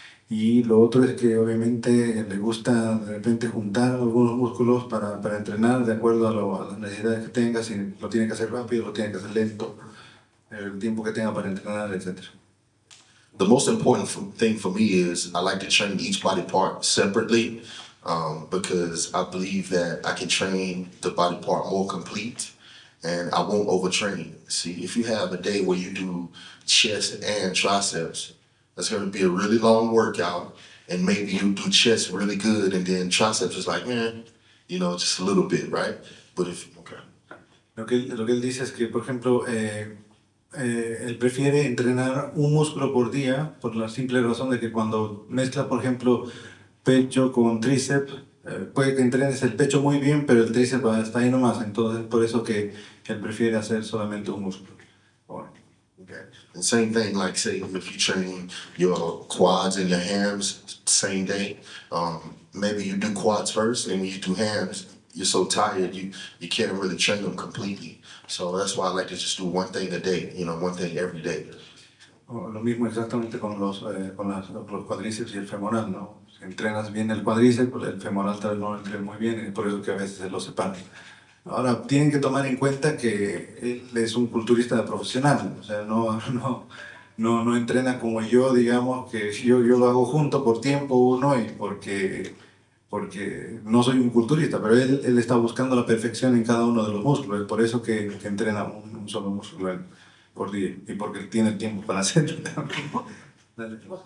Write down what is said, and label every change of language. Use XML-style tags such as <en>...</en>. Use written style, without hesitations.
<es>Y lo otro es que obviamente le gusta de repente juntar algunos músculos para entrenar de acuerdo a las necesidades que tenga, si lo tiene que hacer rápido, lo tiene que hacer lento, el tiempo que tenga para entrenar, etc.</es> <en>The most important thing for me is I like to train each body part separately because I believe that I can train the body part more complete and I won't overtrain. See, if you have a day where you do chest and triceps, that's going to be a really long workout, and maybe you do chest really good and then triceps is like, you know, just a little bit, right? But if, okay.</en> <es>Lo que él dice es que, por ejemplo, él prefiere entrenar un músculo por día por la simple razón de que cuando mezcla, por ejemplo, pecho con tríceps, puede que entrenes el pecho muy bien, pero el tríceps está ahí nomás. Entonces, por eso que él prefiere hacer solamente un músculo. Bueno.</es> <en>Okay. And same thing, like say if you train your quads and your hams same day, maybe you do quads first, and when you do hams, you're so tired you can't really train them completely. So that's why I like to just do one thing a day, you know, one thing every day.</en> <es>Lo mismo exactamente con los cuádriceps y el femoral, ¿no? Si entrenas bien el cuádriceps, pues el femoral tal vez no lo entrenes muy bien, y por eso que a veces se los separan. Ahora, tienen que tomar en cuenta que él es un culturista profesional, o sea, no entrena como yo, digamos, que yo lo hago junto por tiempo uno y porque no soy un culturista, pero él está buscando la perfección en cada uno de los músculos, es por eso que entrena un solo músculo por día y porque tiene tiempo para hacerlo también. Dale.</es>